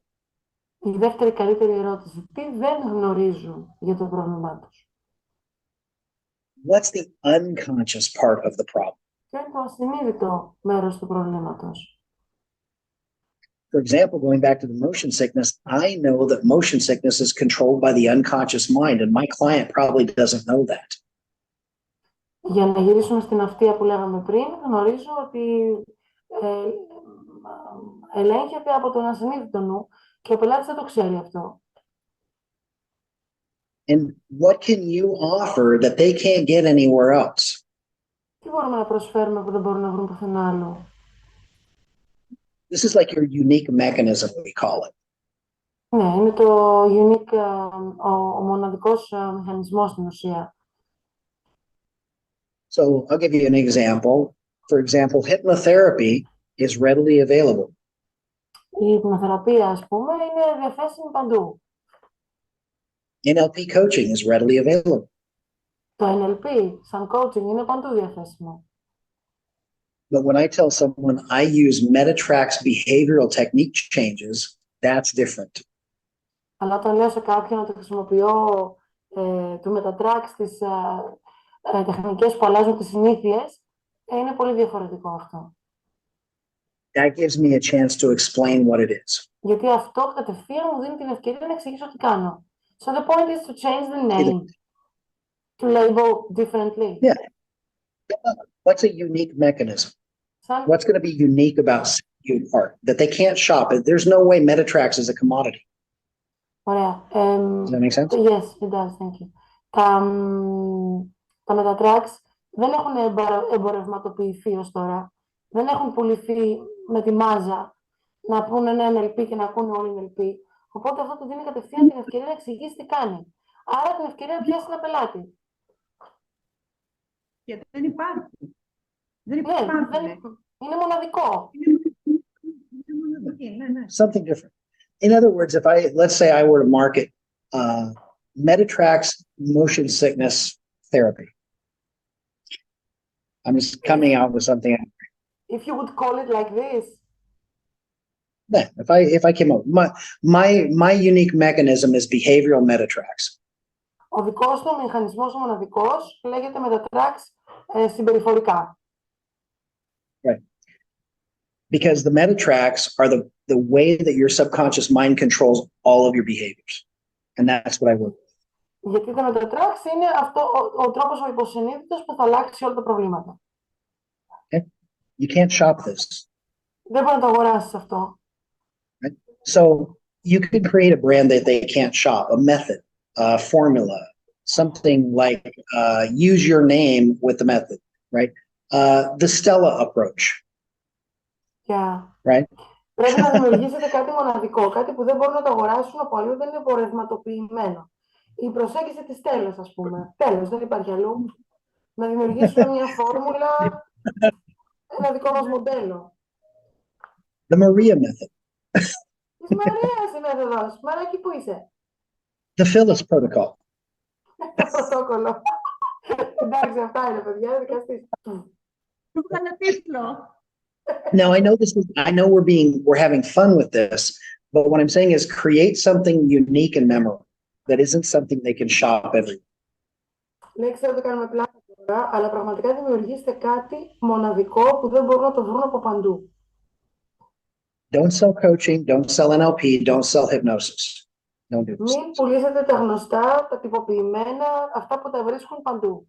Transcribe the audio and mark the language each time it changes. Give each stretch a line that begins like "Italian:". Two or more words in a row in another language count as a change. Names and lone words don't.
Greek: Η δεύτερη καλύτερη ερώτηση. Τι δεν γνωρίζουν για το πρόβλημά τους?
English: What's the unconscious part of the problem?
Greek: Ποιο είναι το ασυνείδητο μέρος του προβλήματος?
English: For example, going back to the motion sickness, I know that motion sickness is controlled by the unconscious mind, and my client probably doesn't know that.
Greek: Για να γυρίσουμε στην αυτία που λέγαμε πριν, γνωρίζω ότι ελέγχεται από τον ασυνείδητο νου και ο πελάτης δεν το ξέρει αυτό.
English: And what can you offer that they can't get anywhere else?
Greek: Τι μπορούμε να προσφέρουμε που δεν μπορούν να βρουν πουθενά άλλο?
English: This is like your unique mechanism, we call it.
Greek: Ναι, είναι το unique, ο μοναδικός μηχανισμός στην ουσία.
English: So I'll give you an example. For example, hypnotherapy is readily available.
Greek: Η υπνοθεραπεία, ας πούμε, είναι διαθέσιμη παντού.
English: NLP coaching is readily available.
Greek: Το NLP, σαν coaching, είναι παντού διαθέσιμο.
English: But when I tell someone I use Metatrack's behavioral technique changes, that's different.
Greek: Αλλά όταν λέω σε κάποιον ότι χρησιμοποιώ του Metatrack στις τεχνικές που αλλάζουν τις συνήθειες, είναι πολύ διαφορετικό αυτό.
English: That gives me a chance to explain what it is.
Greek: Γιατί αυτό κατευθείαν μου δίνει την ευκαιρία να εξηγήσω τι κάνω.
English: So the point is to change the name, to label differently. Yeah. What's a unique mechanism? What's going to be unique about you apart? That they can't shop it. There's no way Metatrax is a commodity.
Greek: Ωραία.
English: Does that make sense? Yes, it does. Thank you.
Greek: Τα Metatrax δεν έχουν εμπορευματοποιηθεί ως τώρα. Δεν έχουν πουληθεί με τη μάζα να πούνε ένα NLP και να ακούνε όλοι NLP. Οπότε αυτό του δίνει κατευθείαν την ευκαιρία να εξηγήσει τι κάνει. Άρα την ευκαιρία να πιάσει ένα πελάτη. Γιατί δεν υπάρχει. Δεν Ναι, είναι μοναδικό.
English: Something different. In other words, let's say I were to market Metatrax motion sickness therapy. I'm just coming out with something. If you would call it like this. Yeah, if I came up, my unique mechanism is behavioral Metatrax.
Greek: Ο δικός του μηχανισμός ο μοναδικός λέγεται Metatrax συμπεριφορικά.
English: Right. Because the Metatrax are the way that your subconscious mind controls all of your behaviors. And that's what I work with.
Greek: Γιατί το Metatrax είναι ο τρόπος ο υποσυνείδητος που θα αλλάξει όλα τα προβλήματα.
English: Okay? You can't shop this.
Greek: Δεν μπορεί να το αγοράσεις αυτό.
English: Right? So you could create a brand that they can't shop, a method, a formula, something like use your name with the method, right? The Stella approach. Yeah. Right?
Greek: Πρέπει να δημιουργήσετε κάτι μοναδικό, κάτι που δεν μπορούν να το αγοράσουν από αλλού, δεν είναι εμπορευματοποιημένο. Η προσέγγιση της τέλος, ας πούμε. Τέλος, δεν υπάρχει αλλού. Να δημιουργήσουμε μια φόρμουλα, ένα δικό μας μοντέλο.
English: The Maria method.
Greek: Της Μαρίας η μέθοδος. Μαράκι, πού είσαι?
English: The Phyllis protocol.
Greek: Το πρωτόκολλο. Εντάξει, αυτά είναι, παιδιά, δικαστής. Του βγάλε τίτλο.
English: Now I know we're having fun with this, But what I'm saying is create something unique and memorable that isn't something they can shop everywhere.
Greek: Ναι, ξέρω ότι κάνουμε πλάκα τώρα, αλλά πραγματικά δημιουργήστε κάτι μοναδικό που δεν μπορούν να το βρουν από παντού.
English: Don't sell coaching, don't sell NLP, don't sell hypnosis. Don't do this.
Greek: Μην πουλήσετε τα γνωστά, τα τυποποιημένα, αυτά που τα βρίσκουν παντού.